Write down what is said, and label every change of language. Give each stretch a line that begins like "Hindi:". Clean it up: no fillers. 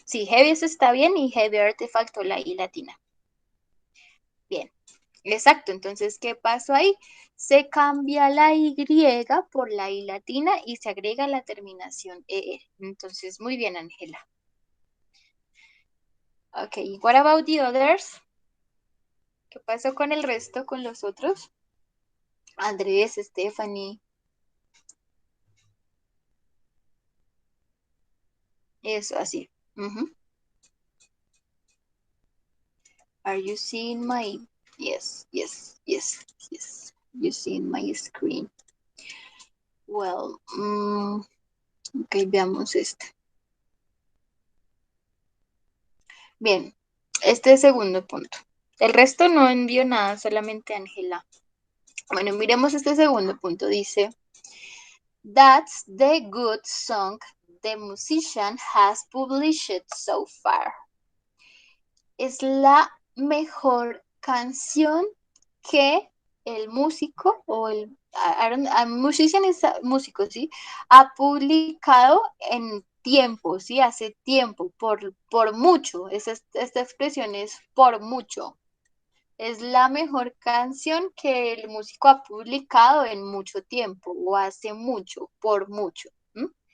Spanish: Sí, heaviest está bien y heavier te faltó la I latina. Bien. Exacto, entonces, ¿qué pasó ahí? Se cambia la Y por la I latina y se agrega la terminación ER. Entonces, muy bien, Ángela.
English: Ok, what about the others?
Spanish: ¿Qué pasó con el resto, con los otros? Andrés, Stephanie. Eso, así. Ujú.
English: Are you seeing my... Yes, yes, yes, yes. You seeing my screen. Well, ok,
Spanish: veamos este. Bien, este segundo punto. El resto no envió nada, solamente Ángela. Bueno, miremos este segundo punto. Dice,
English: that's the good song the musician has published so far.
Spanish: Es la mejor canción que el músico o el musician es músico, ¿sí? Ha publicado en tiempo, ¿sí? Hace tiempo, por mucho. Esta expresión es por mucho. Es la mejor canción que el músico ha publicado en mucho tiempo o hace mucho, por mucho. ¿M?